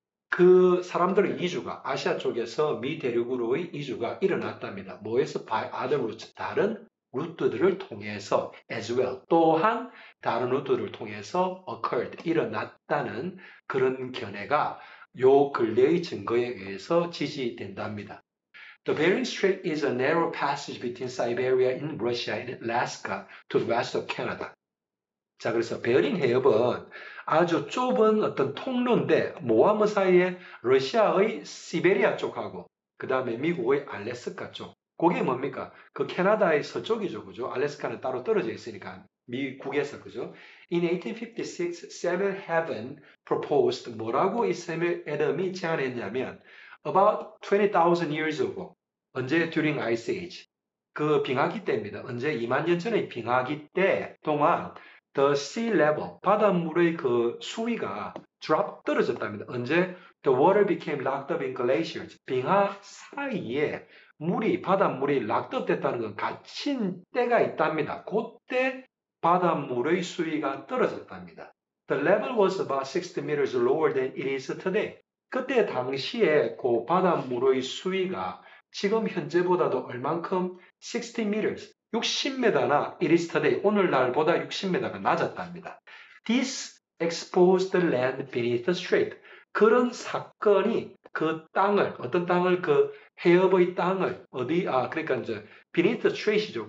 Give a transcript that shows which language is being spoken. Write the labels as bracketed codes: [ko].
[ko] 그 사람들의 이주가 아시아 쪽에서 미 대륙으로의 이주가 일어났답니다. 뭐에서 [en] by other routes [ko] 다른 루트들을 통해서 [en] as well [ko] 또한 다른 루트를 통해서 occurred 일어났다는 그런 견해가 요 근래의 증거에 의해서 지지된답니다. [en] The Bering Strait is a narrow passage between Siberia in Russia and Alaska to the west of Canada. [ko] 자, 그래서 베어링 해협은 아주 좁은 어떤 통로인데 뭐와 뭐 사이에 러시아의 시베리아 쪽하고 그 다음에 미국의 알래스카 쪽. 그게 뭡니까? 그 캐나다의 서쪽이죠, 그죠? 알래스카는 따로 떨어져 있으니까 미국에서 그죠? [en] In 1856, Samuel Heaven proposed [ko] 뭐라고 이 세뮤 애덤이 제안했냐면 [en] about 20,000 years ago. [ko] 언제? [en] During Ice Age. [ko] 그 빙하기 때입니다. 언제? 2만 년 전의 빙하기 때 동안 [en] the sea level, [ko] 바닷물의 그 수위가 drop 떨어졌답니다. 언제? [en] The water became locked up in glaciers. [ko] 빙하 사이에 바닷물이 locked up 됐다는 건 갇힌 때가 있답니다. 그때 바닷물의 수위가 떨어졌답니다. [en] The level was about 60 meters lower than it is today. [ko] 그때 당시에 그 바닷물의 수위가 지금 현재보다도 얼만큼 60 meters, 60m나 [en] it is today, [ko] 오늘날보다 60m가 낮았답니다. [en] This exposed the land beneath the strait. [ko] 그런 사건이 그 땅을, 어떤 땅을, 그 해협의 땅을, 그러니까 이제 [en] beneath the strait [ko] 이죠.